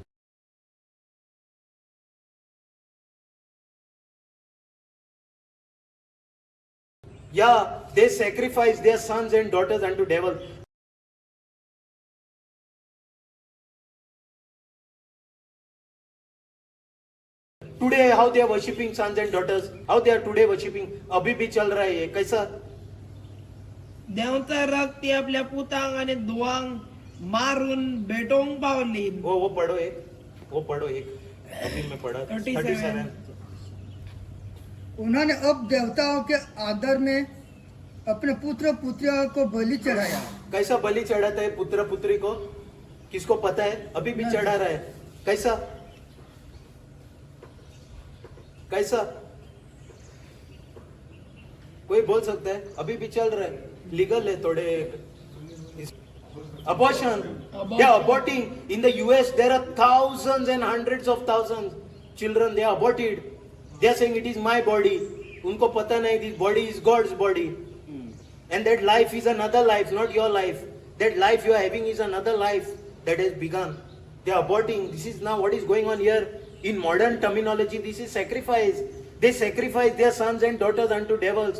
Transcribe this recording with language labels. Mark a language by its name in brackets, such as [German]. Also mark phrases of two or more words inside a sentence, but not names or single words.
[English] Yeah, they sacrifice their sons and daughters unto devil. Today, how they are worshipping sons and daughters, how they are today worshipping, [Hindi] अभी भी चल रहा है ये. कैसा? [Konkani] देवचा रक्त आपल्या पुतांग आणि धुवांग मारून भेटोंग पावली. [Hindi] वो पढ़ो एक अभी मैं पढ़ा 37. उन्होंने अब देवताओं के आदर में अपने पुत्र पुत्रियों को बलि चढ़ाया. कैसा बलि चढ़ाता है पुत्र पुत्री को? किसको पता है? अभी भी चढ़ा रहा है. कैसा? कोई बोल सकता है? अभी भी चल रहा है, लीगल है थोड़े. [English] Abortion. They are aborting. In the US, there are thousands and hundreds of thousands children they are aborted. They are saying it is my body. [Hindi] उनको पता नहीं, [English] this body is God's body. And that life is another life, not your life. That life you are having is another life that has begun. They are aborting. This is now what is going on here. In modern terminology, this is sacrifice. They sacrifice their sons and daughters unto devils.